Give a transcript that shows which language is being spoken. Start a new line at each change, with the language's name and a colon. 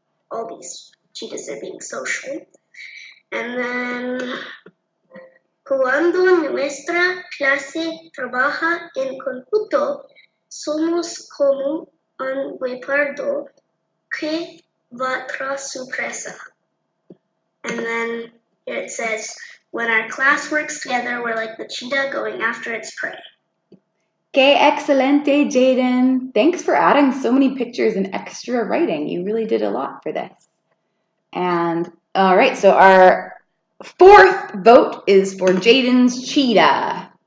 English: All these cheetahs are being social. And then
Spanish: cuando nuestra clase trabaja en conjunto, somos como un guepardo que va tras su presa.
English: And then here it says, when our class works together, we're like the cheetah going after its prey.
Spanish: Que excelente, Jaden.
English: Thanks for adding so many pictures and extra writing. You really did a lot for this. And all right, so our fourth vote is for Jaden's cheetah.